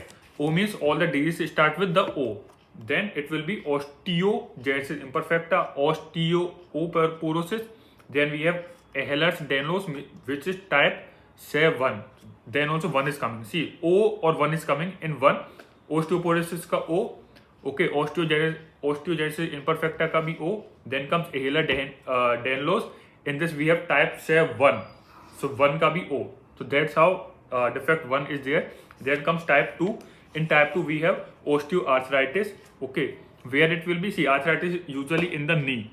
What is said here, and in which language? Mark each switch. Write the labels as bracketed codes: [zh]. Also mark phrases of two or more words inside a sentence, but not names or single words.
[en] O means all the diseases start with the O. Then it will be osteogenesis imperfecta, osteoporosis. Then we have Ehlers-Danlos, which is type 7. Then also 1 is coming. See, O or 1 is coming in 1. Osteoporosis ka O. Okay, osteogenesis imperfecta [hi] का भी [en] O. Then comes Ehlers-Danlos. In this we have type 7. So 1 [hi] का भी [en] O. So that's how defect 1 is there. Then comes type 2. In type 2 we have osteoarthritis. Okay, where it will be, see, arthritis usually in the knee.